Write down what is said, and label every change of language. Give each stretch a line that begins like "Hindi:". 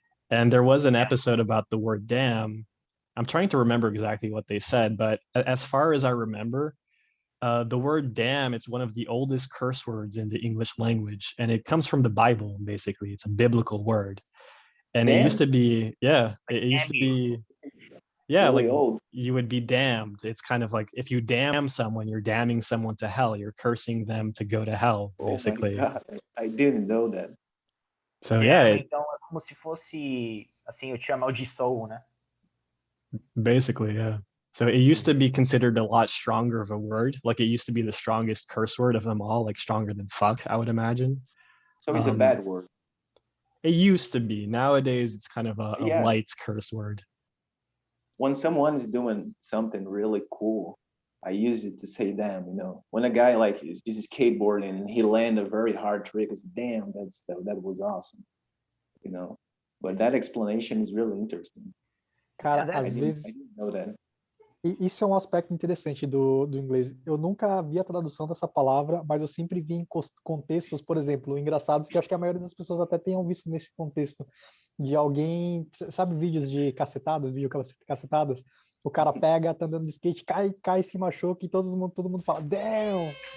English: And there was an episode about the word damn. I'm trying to remember exactly what they said, but as far as I remember, the word damn, it's one of the oldest curse words in the English language, and it comes from the Bible, basically. It's a biblical word. And Damn? it used to be, it used to be, really like old. You would be damned. It's kind of like if you damn someone, you're damning someone to hell. You're cursing them to go to hell, basically. Oh my God, I didn't know that. So
Portuguese: então é como se fosse, assim, eu te amaldiçoo, né?
English: basically, yeah. So it used to be considered a lot stronger of a word. Like it used to be the strongest curse word of them all, like stronger than fuck, I would imagine. So it's a bad word. It used to be. Nowadays, it's kind of a light curse word. When someone is doing something really cool, I use it to say damn, you know. When a guy like is skateboarding and he land a very hard trick, it's damn, that was awesome, you know. But that explanation is really interesting.
Portuguese: Cara, às vezes
English: I didn't know that.
Portuguese: Isso é um aspecto interessante do inglês. Eu nunca vi a tradução dessa palavra, mas eu sempre vi em contextos, por exemplo, engraçados, que acho que a maioria das pessoas até tenham visto nesse contexto, de alguém, sabe, vídeos de cacetadas, cacetadas, o cara pega, tá andando de skate, cai, se machuca e todo mundo fala, damn!